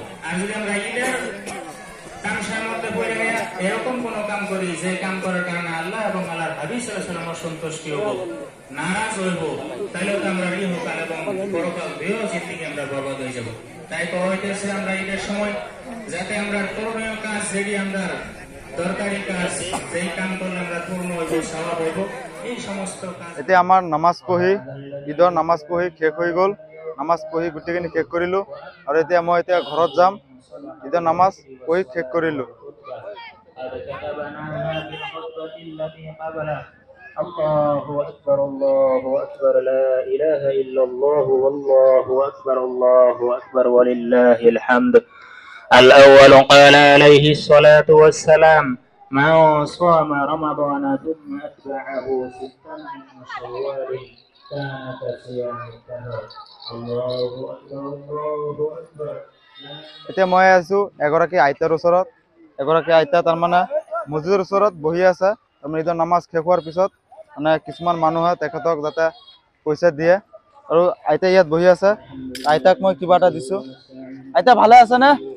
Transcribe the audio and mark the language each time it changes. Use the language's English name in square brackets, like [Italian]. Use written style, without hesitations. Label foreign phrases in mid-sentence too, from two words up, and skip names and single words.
[Bangla] আর যদি আমরা ঈদের তামসার মধ্যে পড়ে গিয়ে এরকম কোন কাম করি যে কাম করার কারণে আল্লাহ এবং আল্লাহর হাবিব [Arabic] صلى الله عليه وسلم [Bangla] সন্তুষ্টি হবো, নারাজ হইব, তাহলে তো আমরা ইহকাল এবং পরকাল দুইও জিন্দেগি আমরা বরবাদ হয়ে যাব। তাই তো হইতেছে আমরা ঈদের সময় যাতে আমরা করণীয় কাজ, যেটি আমরা দরকারি কাজ, যেই কাম করলে আমরা পূর্ণ হইব, সওয়াব হইব, এই সমস্ত কাজ। [Assamese] এতিয়া আমাৰ নামাজ পঢ়ি ঈদৰ নামাজ পঢ়ি শেষ হৈ গ'ল। নামাজ পঢ়ি গোটেইখিনি শেষ কৰিলোঁ আৰু এতিয়া মই ঘৰত যাম। ঈদৰ নামাজ পঢ়ি শেষ কৰিলোঁ। [Arabic] الله أكبر الله أكبر لا إله إلا الله والله أكبر الله أكبر ولله الحمد. الأول قال عليه الصلاة والسلام: من صام رمضان ثم أتبعه ستا من شوال كان كصيام الدهر. الله أكبر الله أكبر. [Assamese] এতিয়া মই আছোঁ এগৰাকী আইতাৰ ওচৰত। এগৰাকী আইতা তাৰমানে মছজিদৰ ওচৰত বহি আছে। তাৰমানে ঈদৰ নামাজ শেষ হোৱাৰ পিছত মানে কিছুমান মানুহে তেখেতক যাতে পইচা দিয়ে, আৰু আইতা ইয়াত বহি আছে। আইতাক মই কিবা এটা দিছোঁ। আইতা ভালে আছেনে?